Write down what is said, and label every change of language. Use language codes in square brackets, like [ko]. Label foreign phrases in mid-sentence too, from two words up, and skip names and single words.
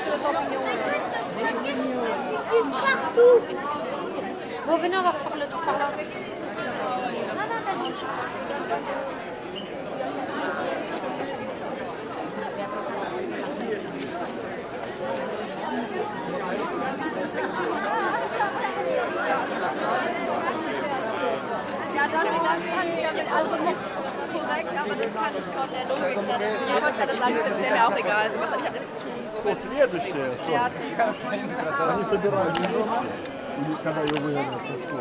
[fr] Partout. Bon, venez, on va refaire le tour par là. Non, non, t'as dit. [de] Ja, das kann ich ja mit also nicht korrekt, aber das kann ich von der Logik her. Ja, was hat das alles? Ist mir auch egal. Also, was habe ich damit zu tun? So, [ru] Что, следующее? Что? [de] ja, tiefer. [ru] Они собирают листочки, или когда ее выгонят со школы.